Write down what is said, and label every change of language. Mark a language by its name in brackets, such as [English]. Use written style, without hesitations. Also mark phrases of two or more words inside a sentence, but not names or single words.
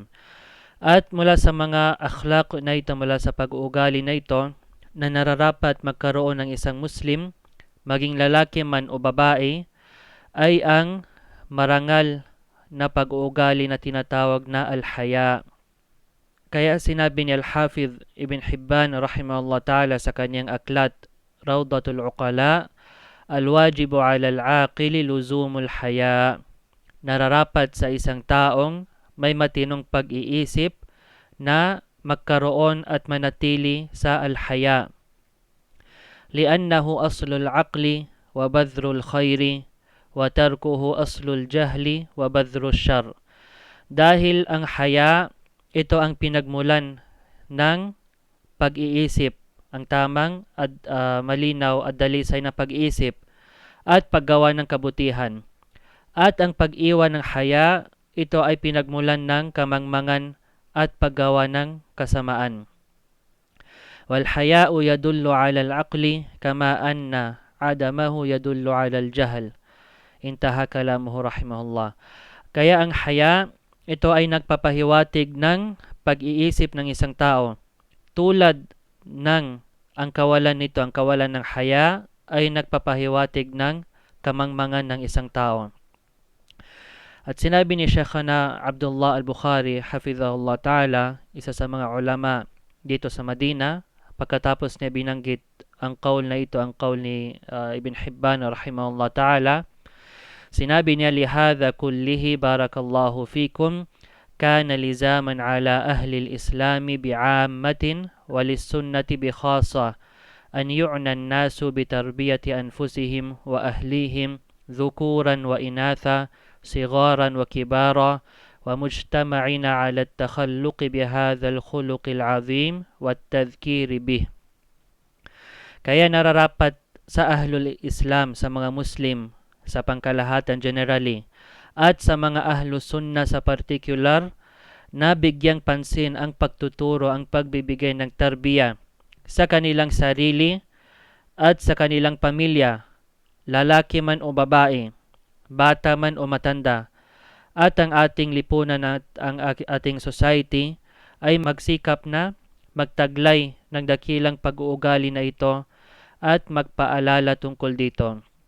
[Filipino] At mula sa mga akhlaq na ito, mula sa pag-uugali na ito, na nararapat magkaroon ng isang Muslim, maging lalaki man o babae, ay ang marangal na pag-uugali na tinatawag na al-haya. Kaya sinabi ni Al-Hafidh Ibn Hibban [Arabic] رحمه الله تعالى [Filipino] sa kanyang aklat Rawdatul Uqala, [Arabic] الواجب على العاقل لزوم الحياء. [Filipino] Nararapat sa isang taong may matinong pag-iisip na magkaroon at manatili sa al-haya. [Arabic] لأنه أصل العقل وبذر الخير وتركه أصل الجهل وبذر الشر. [Filipino] Dahil ang haya, ito ang pinagmulan ng pag-iisip, ang tamang at malinaw at dalisay na pag-iisip at paggawa ng kabutihan. At ang pag-iwan ng haya, ito ay pinagmulan ng kamangmangan at paggawa ng kasamaan. [Arabic] والحياء يدل على العقل كما أن عدمه يدل على الجهل. انتهى كلامه رحمه الله. [Filipino] Kaya ang haya, ito ay nagpapahiwatig ng pag-iisip ng isang tao. Tulad ng ang kawalan nito, ang kawalan ng haya, ay nagpapahiwatig ng kamangmangan ng isang tao. At sinabi ni Shaykhana Abdullah al-Bukhari, [Arabic] حفظه الله تعالى, [Filipino] isa sa mga ulama dito sa Madina, pagkatapos niya binanggit ang qaul na ito, ang qaul ni Ibn Hibban [Arabic] رحمه الله تعالى, [Filipino] sinabi niya, [Arabic] لهذا كله بارك الله فيكم, كان لزاما على أهل الإسلام بعامة والسنة بخاصة أن يعنى الناس بتربية أنفسهم وأهليهم ذكورا وإناثا صغارا وكبارا ومجتمعين على التخلق بهذا الخلق العظيم والتذكير به. [Filipino] Kaya nararapat sa [Arabic] أهل الإسلام, [Filipino] sa mga Muslim, sa pangkalahatan generally, at sa mga ahlus sunna sa particular, na bigyang pansin ang pagtuturo, ang pagbibigay ng tarbiya sa kanilang sarili at sa kanilang pamilya, lalaki man o babae, bata man o matanda, at ang ating lipunan at ang ating society ay magsikap na magtaglay ng dakilang pag-uugali na ito at magpaalala tungkol dito.